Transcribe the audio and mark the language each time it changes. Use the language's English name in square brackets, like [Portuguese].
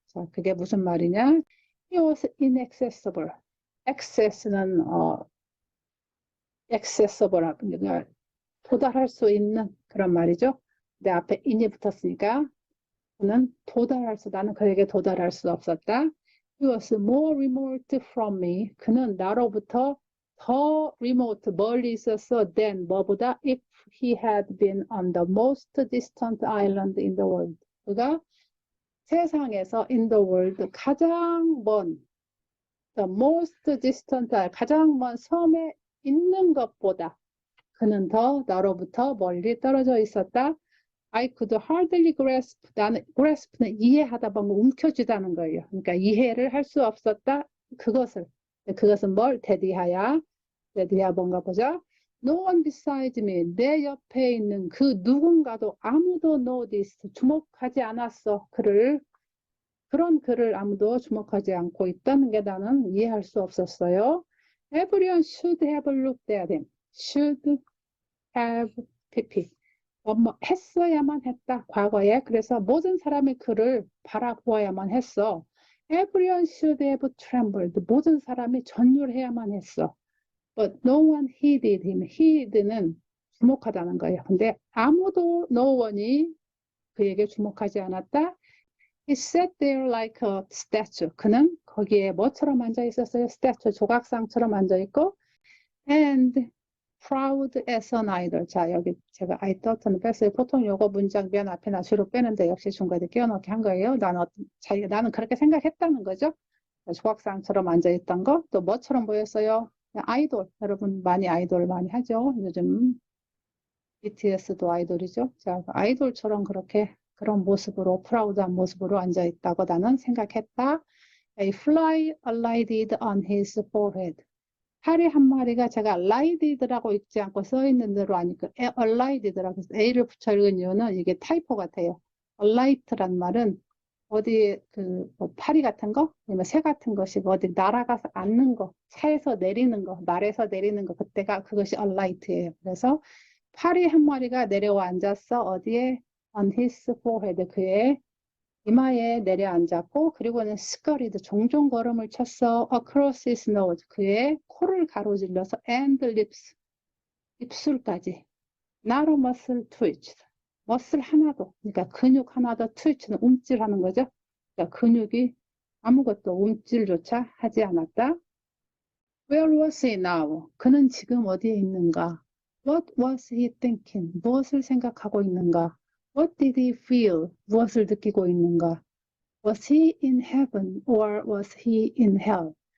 [Korean] 자, 그게 무슨 말이냐? [English] He was inaccessible. [Korean] access는 accessible, 그러니까 도달할 수 있는 그런 말이죠. 내 앞에 in이 붙었으니까 그는 나는 그에게 도달할 수 없었다. [English] He was more remote from me. [Korean] 그는 나로부터 더 [English] remote, [Korean] 멀리 있었어 [English] than [Korean] 뭐보다 [English] if he had been on the most distant island in the world. [Korean] 그가 세상에서 in the world 가장 먼 [English] the most distant [Korean] 가장 먼 섬에 있는 것보다 그는 더 나로부터 멀리 떨어져 있었다. [English] I could hardly grasp. [Korean] 나는 grasp는 이해하다 보면 움켜쥐다는 거예요. 그러니까 이해를 할 수 없었다. 그것은 뭘 대디하야? 대디하 뭔가 보자. [English] No one besides me. [Korean] 내 옆에 있는 그 누군가도 아무도 noticed. 주목하지 않았어. 그런 그를 아무도 주목하지 않고 있다는 게 나는 이해할 수 없었어요. [English] Everyone should have looked at him. [Korean] Should have pp. 했어야만 했다. 과거에. 그래서 모든 사람이 그를 바라보아야만 했어. [English] Everyone should have trembled. [Korean] 모든 사람이 전율해야만 했어. [English] But no one heeded him. [Korean] heed는 주목하다는 거예요. 근데 아무도 no one이 그에게 주목하지 않았다. [English] He sat there like a statue. [Korean] 그는 거기에 뭐처럼 앉아 있었어요? statue, 조각상처럼 앉아 있고 [English] and proud as an idol. [Korean] 자, 여기 제가 I thought는 뺐어요. 보통 요거 문장 맨 앞에나 뒤로 빼는데 역시 중간에 끼워넣기 한 거예요. 나는 그렇게 생각했다는 거죠. 조각상처럼 앉아있던 거. 또 뭐처럼 보였어요? 아이돌. 여러분 많이 아이돌 많이 하죠. 요즘 BTS도 아이돌이죠. 자, 아이돌처럼 그런 모습으로 프라우드한 모습으로 앉아있다고 나는 생각했다. [English] A fly alighted on his forehead. [Korean] 파리 한 마리가 제가 allighted라고 읽지 않고 써있는 대로 아니까 allighted라고 해서 A를 붙여 읽은 이유는 이게 타이포 같아요. alight란 말은 어디 뭐 파리 같은 거, 아니면 새 같은 것이 어디 날아가서 앉는 거, 차에서 내리는 거, 말에서 내리는 거, 그것이 alight예요. 그래서 파리 한 마리가 내려와 앉았어. 어디에? [English] On his forehead. [Korean] 그의 이마에 내려앉았고, 그리고는 scurried. 종종 걸음을 쳤어. [English] Across his nose. [Korean] 그의 코를 가로질러서 [English] and lips. [Korean] 입술까지. [English] Not a muscle twitched. [Korean] 머슬 하나도, 그러니까 근육 하나도 twitch는 움찔하는 거죠. 그러니까 근육이 아무것도 움찔조차 하지 않았다. [English] Where was he now? [Korean] 그는 지금 어디에 있는가? [English] What was he thinking? [Korean] 무엇을 생각하고 있는가? [English] What did he feel? [Korean] 무엇을 느끼고 있는가? [English] Was he in heaven or was he in hell?